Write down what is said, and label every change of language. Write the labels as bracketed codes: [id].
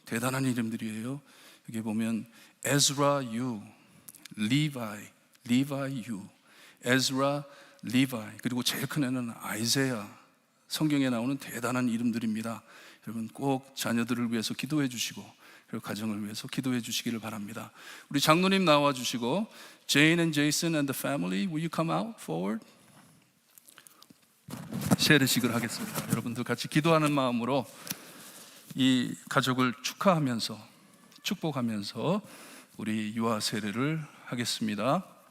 [ko] 대단한 이름들이에요. 여기 보면 에즈라 유, 리바이 유, 에즈라, 리바이, 그리고 제일 큰 애는 아이세야. 성경에 나오는 대단한 이름들입니다. 여러분 꼭 자녀들을 위해서 기도해 주시고 그리고 가정을 위해서 기도해 주시기를 바랍니다. 우리 장로님 나와 주시고 [en] Jane and Jason and the family, will you come out forward? [ko] 세례식을 하겠습니다. 여러분들 같이 기도하는 마음으로 이 가족을 축하하면서 축복하면서 우리 유아 세례를 하겠습니다.